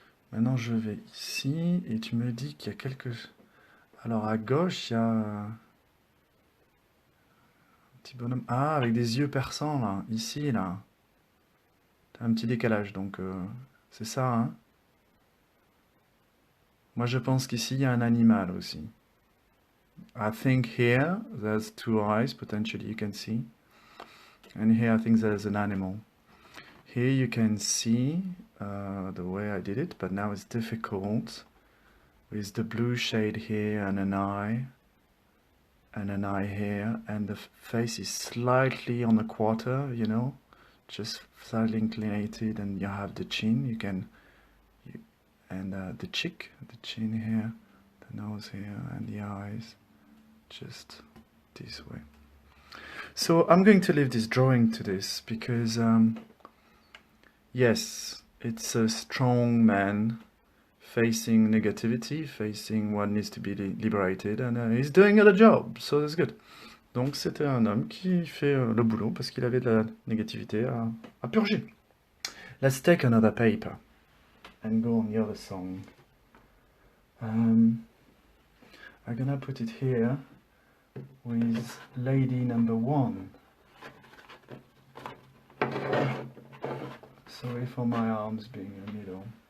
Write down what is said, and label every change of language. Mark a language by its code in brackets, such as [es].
[fr] Maintenant, je vais ici et tu me dis qu'il y a quelque... Alors, à gauche, il y a un petit bonhomme. Ah, avec des yeux perçants, là. Ici, là. T'as un petit décalage, donc c'est ça, hein? Moi, je pense qu'ici, il y a un animal aussi. [en] I think here, there's two eyes, potentially you can see. And here, I think there's an animal. Here you can see the way I did it, but now it's difficult with the blue shade here and an eye here, and the face is slightly on a quarter, you know, just slightly inclinated, and you have the chin, and the cheek, the chin here, the nose here, and the eyes, just this way. So I'm going to leave this drawing to this because, yes, it's a strong man facing negativity, facing what needs to be liberated, and he's doing a job, so that's good. [fr] Donc c'était un homme qui fait le boulot parce qu'il avait de la négativité à purger. [en] Let's take another paper and go on the other song. I'm gonna put it here with lady number 1. Sorry for my arms being a little...